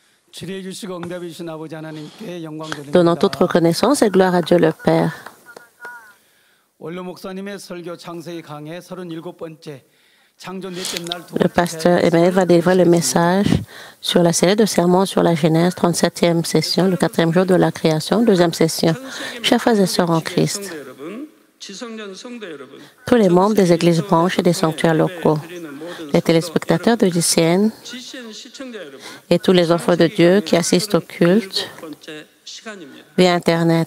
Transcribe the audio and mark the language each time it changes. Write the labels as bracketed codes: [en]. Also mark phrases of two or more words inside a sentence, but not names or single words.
[ko] 주리해 주시고 응답해 주신 아버지 하나님께 영광 [fr] Donnons toute [ko] 드립니다. [fr] reconnaissance et gloire à Dieu le Père. [ko] 원로 목사님의 설교 창세기 강의 37번째 창조 넷째 날 두 [fr] Le [ko] 번째 [fr] pasteur Emmanuel va délivrer le message sur la série de sermons sur la Genèse, 37e session, le 4e jour de la création, 2e session. Chers frères et sœurs en Christ, tous les membres des églises branches et des sanctuaires locaux, les téléspectateurs de GCN et tous les enfants de Dieu qui assistent au culte via Internet.